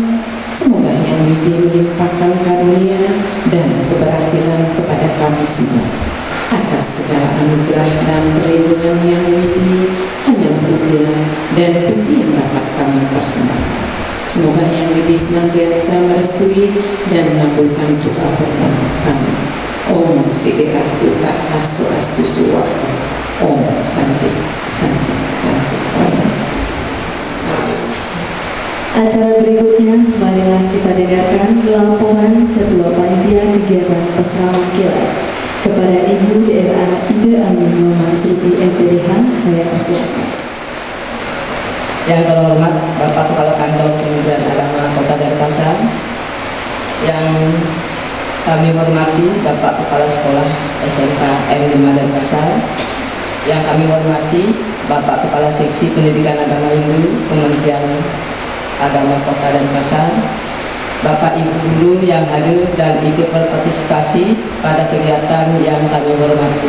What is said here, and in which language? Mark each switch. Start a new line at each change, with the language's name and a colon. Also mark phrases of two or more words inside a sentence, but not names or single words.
Indonesian: Semoga yang widi melimpahkan karunia dan keberhasilan kepada kami semua. Atas segala anugerah dan perlindungan yang widi, hanyalah puja dan puji yang dapat kami persembahkan. Semoga yang widi senantiasa merestui dan mengabulkan doa permohonan kami.
Sanskrit: Om Siddhirastu Astu Astu Suwaha. Om Santi Santi Santi. Om.
Indonesian: Acara berikutnya, marilah kita dengarkan laporan Ketua Panitia Kegiatan Peseraman Kilat. Kepada Ibu DRA Ide Ayu Nyoman Suti MPDH, saya persilakan. Yang terhormat Bapak Kepala Kantor Kementerian Agama Kota Denpasar, yang kami hormati Bapak Kepala Sekolah SMK N5 Denpasar, yang kami hormati Bapak Kepala Seksi Pendidikan Agama Hindu Kementerian Agama Kota Denpasar, Bapak Ibu Guru yang hadir dan ikut berpartisipasi pada kegiatan yang kami hormati.